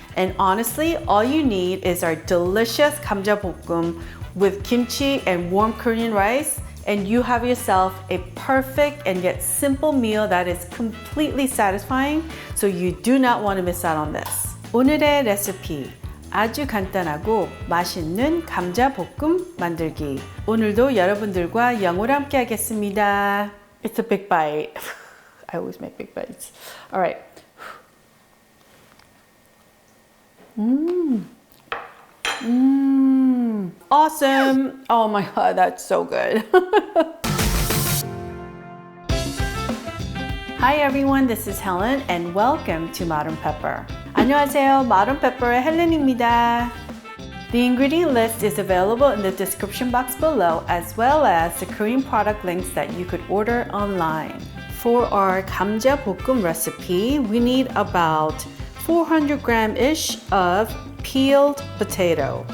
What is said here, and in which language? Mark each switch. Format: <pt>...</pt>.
<en>And honestly, all you need is our delicious 감자볶음 with kimchi and warm Korean rice, and you have yourself a perfect and yet simple meal that is completely satisfying. So you do not want to miss out on this.</en> <ko>오늘의 레시피. 아주 간단하고 맛있는 감자볶음 만들기. 오늘도 여러분들과 영어로 함께 하겠습니다.</ko> <en>It's a big bite. I always make big bites. All right. Awesome. Oh my God, that's so good. Hi everyone, this is Helen and welcome to Modern Pepper.</en> <ko>안녕하세요, Modern Pepper의 헬렌입니다.</ko> <en>The ingredient list is available in the description box below, as well as the Korean product links that you could order online. For our 감자볶음 recipe, we need about 400 gram-ish of peeled potato.</en>